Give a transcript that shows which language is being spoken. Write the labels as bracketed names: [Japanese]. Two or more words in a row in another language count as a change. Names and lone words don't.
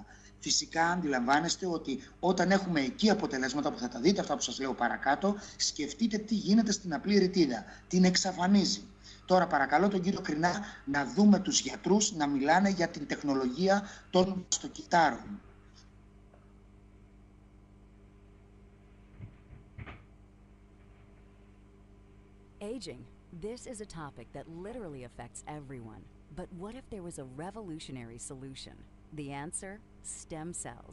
[Greek] Φυσικά αντιλαμβάνεστε ότι όταν έχουμε εκεί αποτελέσματα που θα τα δείτε, αυτά που σας λέω παρακάτω, σκεφτείτε τι γίνεται στην απλή ρητίδα. Την εξαφανίζει. Τώρα παρακαλώ τον κύριο Κρινά να δούμε τους γιατρούς να μιλάνε για την τεχνολογία των βλαστοκυττάρων. [English] Aging. This is a topic that literally affects everyone. But what if there was a revolutionary solution? The answer? Stem cells.